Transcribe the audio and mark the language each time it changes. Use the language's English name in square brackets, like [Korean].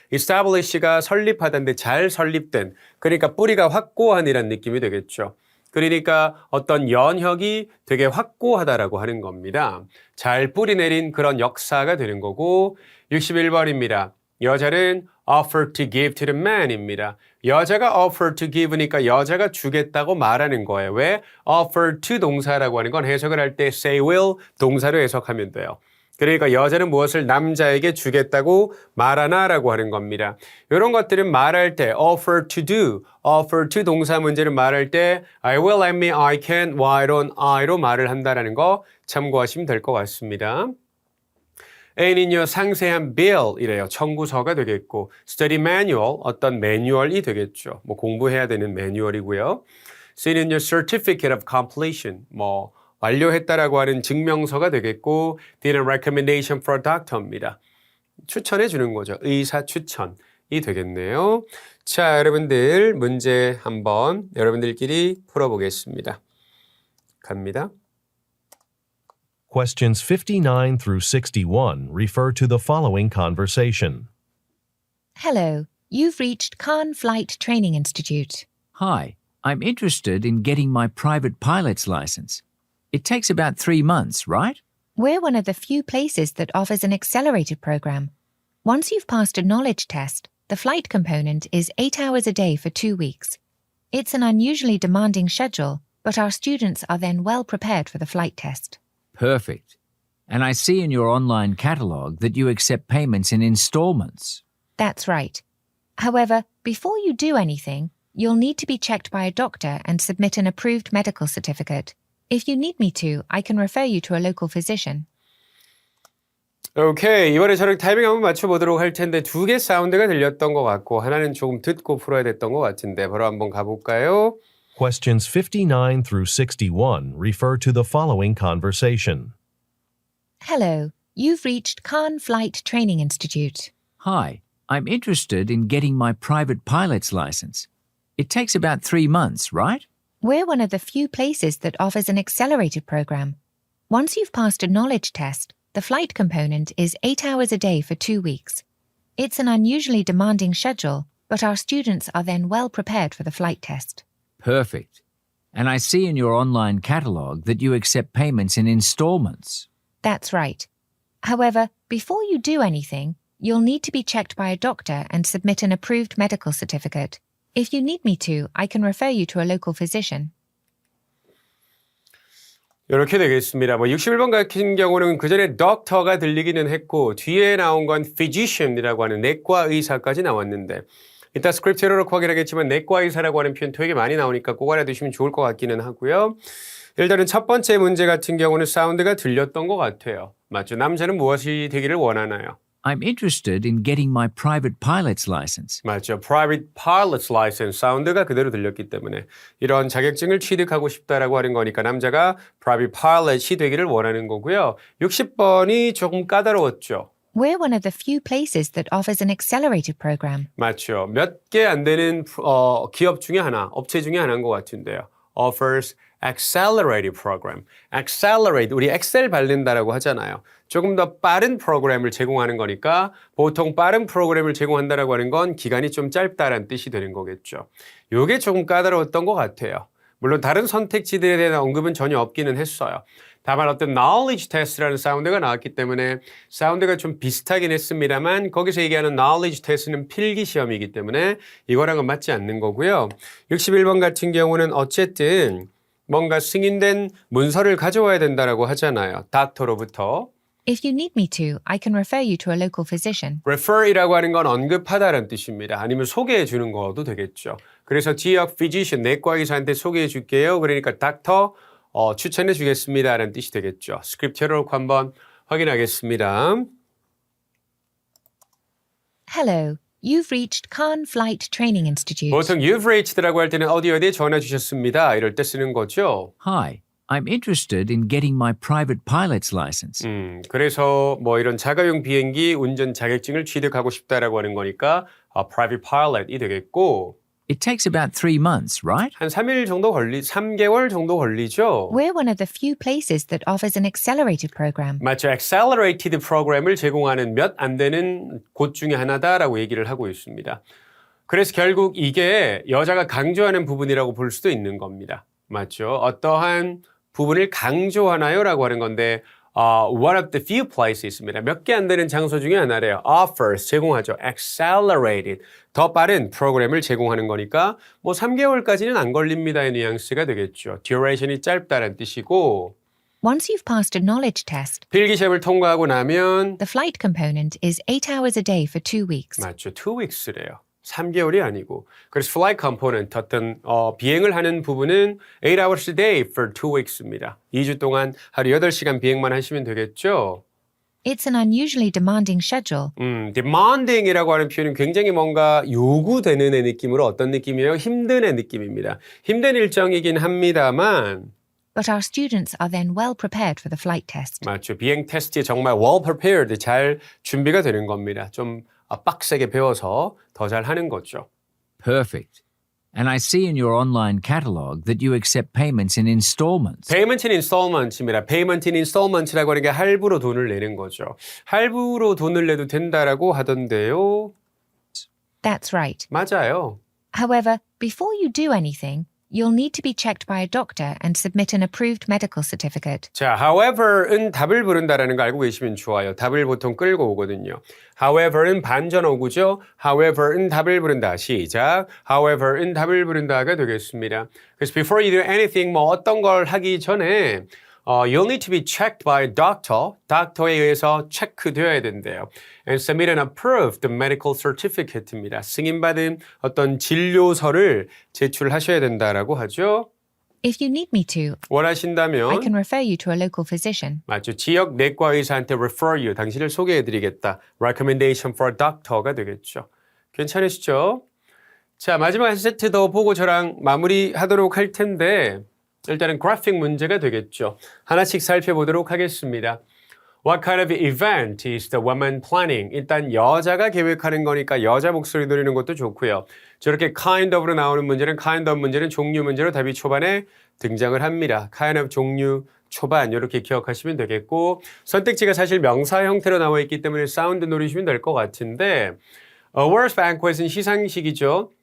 [Korean] establish가 설립하다인데 잘 설립된. 그러니까 뿌리가 확고한이라는 느낌이 되겠죠. 그러니까 어떤 연혁이 되게 확고하다라고 하는 겁니다. 잘 뿌리내린 그런 역사가 되는 거고 61번입니다. 여자는 [English] offer to give to the man입니다. [Korean] 여자가 [English] offer to give [Korean] 니까 여자가 주겠다고 말하는 거예요. 왜? offer to 동사라고 하는 건 해석을 할 때 [English] say will [Korean] 동사로 해석하면 돼요. 그러니까 여자는 무엇을 남자에게 주겠다고 말하나라고 하는 겁니다. 이런 것들은 말할 때 [English] offer to do, [Korean] offer to 동사 문제를 말할 때 [English] I will, I may, I can, why don't I [Korean] 로 말을 한다라는 거 참고하시면 될 것 같습니다. A는요, 상세한 bill이래요. 청구서가 되겠고 study manual, 어떤 매뉴얼이 되겠죠. 공부해야 되는 매뉴얼이고요. C는요, [English] certificate of completion, [Korean] 완료했다라고 하는 증명서가 되겠고 D는 [English] recommendation for a doctor [Korean] 입니다. 추천해 주는 거죠. 의사 추천이 되겠네요. 자, 여러분들 문제 한번 여러분들끼리 풀어보겠습니다. 갑니다. [English] Questions 59 through 61 refer to the following conversation. Hello, you've reached Khan Flight Training Institute. Hi, I'm interested in getting my private pilot's license. It takes about 3 months, right? We're one of the few places that offers an accelerated program. Once you've passed a knowledge test, the flight component is 8 hours a day for 2 weeks. It's an unusually demanding schedule, but our students are then well prepared for the flight test. Perfect. And I see in your online catalog that you accept payments in installments. That's right. However, before you do anything, you'll need to be checked by a doctor and submit an approved medical certificate. If you need me to, I can refer you to a local physician. [Korean] 오케이. 이번에 저랑 타이밍 한번 맞춰보도록 할 텐데 2개 사운드가 들렸던 것 같고 하나는 조금 듣고 풀어야 됐던 것 같은데 바로 한번 가볼까요? [English] Questions 59 through 61 refer to the following conversation. Hello, you've reached Khan Flight Training Institute. Hi, I'm interested in getting my private pilot's license. It takes about 3 months, right? We're one of the few places that offers an accelerated program. Once you've passed a knowledge test, the flight component is 8 hours a day for 2 weeks. It's an unusually demanding schedule, but our students are then well prepared for the flight test. Perfect. And I see in your online catalog that you accept payments in installments. That's right. However, before you do anything, you'll need to be checked by a doctor and submit an approved medical certificate. If you need me to, I can refer you to a local physician. [Korean] 이렇게 되겠습니다. 뭐 61번 같은 경우는 그 전에 doctor가 들리기는 했고 뒤에 나온 건 physician이라고 하는 내과 의사까지 나왔는데 이따 스크립트로 놓고 확인하겠지만 내과 의사라고 하는 표현 되게 많이 나오니까 꼭 알아두시면 좋을 것 같기는 하고요. 일단은 첫 번째 문제 같은 경우는 사운드가 들렸던 것 같아요. 맞죠? 남자는 무엇이 되기를 원하나요? [English] I'm interested in getting my private pilot's license. [Korean] 맞죠. Private Pilot's License 사운드가 그대로 들렸기 때문에 이런 자격증을 취득하고 싶다라고 하는 거니까 남자가 Private Pilot이 되기를 원하는 거고요. 60번이 조금 까다로웠죠. [English] We're one of the few places that offers an accelerated program. [Korean] 맞죠. 몇 개 안 되는 기업 중에 하나, 업체 중에 하나인 것 같은데요. [English] Offers accelerated program. [Korean] accelerate, 우리 엑셀 밟는다라고 하잖아요. 조금 더 빠른 프로그램을 제공하는 거니까 보통 빠른 프로그램을 제공한다라고 하는 건 기간이 좀 짧다라는 뜻이 되는 거겠죠. 요게 조금 까다로웠던 것 같아요. 물론 다른 선택지들에 대한 언급은 전혀 없기는 했어요. 다만 어떤 knowledge test라는 사운드가 나왔기 때문에 사운드가 좀 비슷하긴 했습니다만 거기서 얘기하는 knowledge test는 필기 시험이기 때문에 이거랑은 맞지 않는 거고요. 61번 같은 경우는 어쨌든 뭔가 승인된 문서를 가져와야 된다라고 하잖아요. 닥터로부터. [English] If you need me to, I can refer you to a local physician. [Korean] refer이라고 하는 건 언급하다라는 뜻입니다. 아니면 소개해 주는 거도 되겠죠. 그래서 지역 physician, 내과 의사한테 소개해 줄게요. 그러니까 닥터 추천해 주겠습니다라는 뜻이 되겠죠. 스크립트로 놓고 한번 확인하겠습니다. [English] Hello, you've reached Khan Flight Training Institute. [Korean] 보통 you've reached라고 할 때는 어디에 전화 주셨습니다. 이럴 때 쓰는 거죠. [English] Hi, I'm interested in getting my private pilot's license. [Korean] 그래서 뭐 이런 자가용 비행기 운전 자격증을 취득하고 싶다라고 하는 거니까 private pilot이 되겠고 [English] It takes about 3 months, right? [Korean] 한 3개월 정도 걸리죠. [English] We're one of the few places that offers an accelerated program. [Korean] 맞죠. accelerated 프로그램을 제공하는 몇 안 되는 곳 중에 하나다라고 얘기를 하고 있습니다. 그래서 결국 이게 여자가 강조하는 부분이라고 볼 수도 있는 겁니다. 맞죠. 어떠한 부분을 강조하나요? 라고 하는 건데 [English] one of the few places [Korean] 입니다. 몇 개 안 되는 장소 중에 하나래요. offers, 제공하죠. accelerated, 더 빠른 프로그램을 제공하는 거니까 뭐 3개월까지는 안 걸립니다의 뉘앙스가 되겠죠. duration이 짧다는 뜻이고 [English] Once you've passed a knowledge test, [Korean] 필기시험을 통과하고 나면 [English] the flight component is 8 hours a day for 2 weeks. [Korean] 맞죠. 2weeks래요. 3개월이 아니고. [English] 그래서 flight component, [Korean] 어떤 비행을 하는 부분은 [English] 8 hours a day for 2 weeks입니다. [Korean] 2주 동안 하루 8시간 비행만 하시면 되겠죠. [English] It's an unusually demanding schedule. [Korean] demanding이라고 하는 표현은 굉장히 뭔가 요구되는 애 느낌으로 어떤 느낌이에요? 힘든 애 느낌입니다. 힘든 일정이긴 합니다만 [English] But our students are then well prepared for the flight test. [Korean] 맞죠. 비행 테스트에 정말 well prepared, 잘 준비가 되는 겁니다. 좀 빡세게 배워서 더 잘하는 거죠. [English] Perfect. And I see in your online catalog that you accept payments in installments. Payment in installments입니다. [Korean] Payment in installments라고 하는 게 할부로 돈을 내는 거죠. 할부로 돈을 내도 된다라고 하던데요. [English] That's right. [Korean] 맞아요. [English] However, before you do anything, you'll need to be checked by a doctor and submit an approved medical certificate. [Korean] 자, however은 답을 부른다라는 거 알고 계시면 좋아요. 답을 보통 끌고 오거든요. however는 반전 어구죠. however은 답을 부른다. 시작. however은 답을 부른다가 되겠습니다. [English] 그래서 before you do anything, [Korean] 뭐 어떤 걸 하기 전에 [English] you'll need to be checked by a doctor. [Korean] 닥터에 의해서 체크되어야 된대요. [English] And submit an approved medical certificate입니다. [Korean] 승인받은 어떤 진료서를 제출하셔야 된다라고 하죠. [English] If you need me to, I [Korean] 원하신다면 [English] can refer you to a local physician. [Korean] 맞죠. 지역 내과 의사한테 [English] refer you, [Korean] 당신을 소개해드리겠다. [English] recommendation for a doctor가 되겠죠. [Korean] 괜찮으시죠? 자, 마지막 한 세트 더 보고 저랑 마무리하도록 할 텐데 일단은 그래픽 문제가 되겠죠. 하나씩 살펴보도록 하겠습니다. [English] What kind of event is the woman planning? [Korean] 일단 여자가 계획하는 거니까 여자 목소리 들리는 것도 좋고요. 저렇게 kind of로 나오는 문제는 kind of 문제는 종류 문제로 답이 초반에 등장을 합니다. kind of 종류 초반 이렇게 기억하시면 되겠고 선택지가 사실 명사 형태로 나와 있기 때문에 사운드 노리시면 될 것 같은데 Awards banquet은 시상식이죠.